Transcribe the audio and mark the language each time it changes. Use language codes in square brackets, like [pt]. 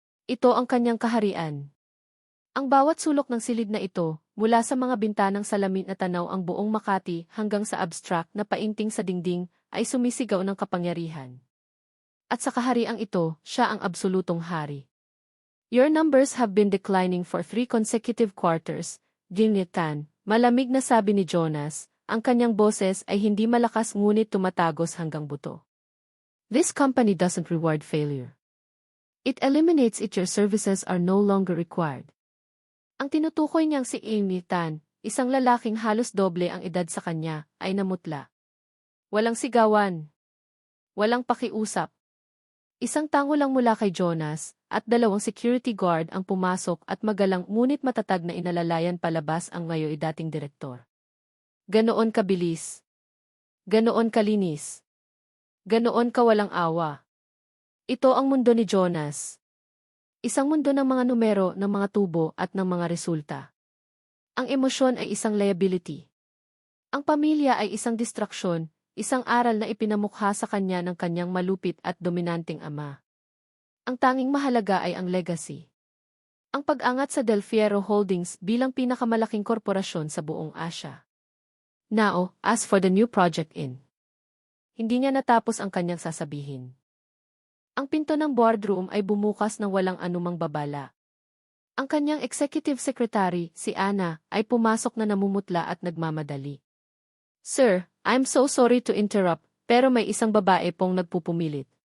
[tl] Ito ang kanyang kaharian. Ang bawat sulok ng silid na ito, mula sa mga bintanang salamin na tanaw ang buong Makati hanggang sa abstract na painting sa dingding, ay sumisigaw ng kapangyarihan. At sa kahariang ito, siya ang absolutong hari. [en] Your numbers have been declining for 3 consecutive quarters, [tl] Tan, malamig na sabi ni Jonas. Ang kanyang boses ay hindi malakas ngunit tumatagos hanggang buto. [en] This company doesn't reward failure. It eliminates it. Your services are no longer required. [tl] Ang tinutukoy niyang si Amy Tan, isang lalaking halos doble ang edad sa kanya, ay namutla. Walang sigawan. Walang pakiusap. Isang tango lang mula kay Jonas, at 2 security guard ang pumasok at magalang ngunit matatag na inalalayan palabas ang ngayon dating direktor. Ganoon kabilis. Ganoon kalinis. Ganoon kawalang awa. Ito ang mundo ni Jonas. Isang mundo ng mga numero, ng mga tubo at ng mga resulta. Ang emosyon ay isang liability. Ang pamilya ay isang distraksyon, isang aral na ipinamukha sa kanya ng kanyang malupit at dominanteng ama. Ang tanging mahalaga ay ang legacy. Ang pag-angat sa Del Fierro Holdings bilang pinakamalaking korporasyon sa buong Asia. [en] Now, as for the new project in. [tl] Hindi niya natapos ang kanyang sasabihin. Ang pinto ng boardroom ay bumukas ng walang anumang babala. Ang kanyang executive secretary, si Anna, ay pumasok na namumutla at nagmamadali. [en] Sir, I'm so sorry to interrupt, [tl] pero may isang babae pong nagpupumilit.